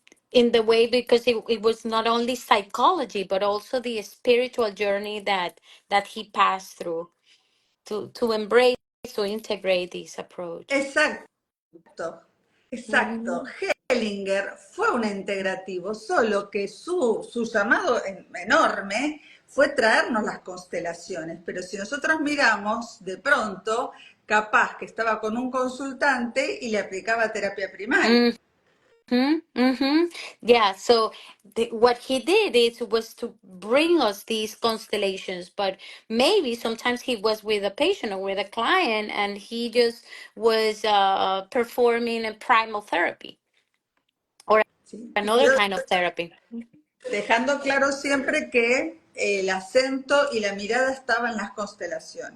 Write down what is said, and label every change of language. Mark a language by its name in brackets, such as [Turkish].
[English] In the way because it was not only psychology but also the spiritual journey that he passed through to embrace to integrate this approach. [Spanish] exacto, exacto. Mhm. Hellinger fue un integrativo, solo que su llamado enorme fue traernos las constelaciones, pero si nosotros miramos, de pronto, capaz que estaba con un consultante y le aplicaba terapia primaria. Mm-hmm. [English] Yeah, so what he did is was to bring us these constellations, but maybe sometimes he was with a patient or with a client and he just was performing a primal therapy or [Spanish] ¿Sí? [English] another kind of therapy. [Spanish] Dejando claro siempre que el acento y la mirada estaban en las constelaciones.